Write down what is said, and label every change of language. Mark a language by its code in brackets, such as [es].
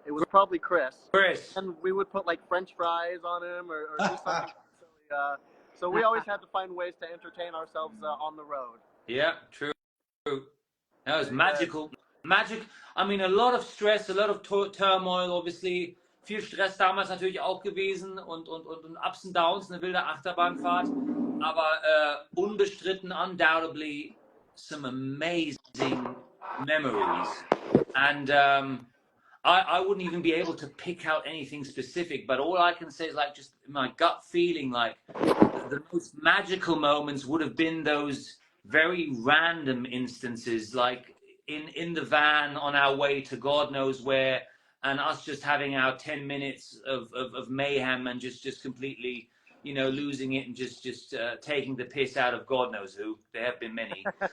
[en] It was probably Chris, and we would put like French fries on him or do something silly. So we always had to find ways to entertain ourselves on the road. Yeah, true. That was magical. Magic. I mean, a lot of stress, a lot of turmoil, obviously. [de] Viel Stress damals natürlich auch gewesen und Ups and Downs, eine wilde Achterbahnfahrt. Aber unbestritten, [en] undoubtedly, some amazing memories. And I wouldn't even be able to pick out anything specific, but all I can say is like just my gut feeling, like the most magical moments would have been those very random instances, like in the van on our way to God knows where, and us just having our 10 minutes of mayhem and just completely, you know, losing it and just taking the piss out of God knows who. There have been many.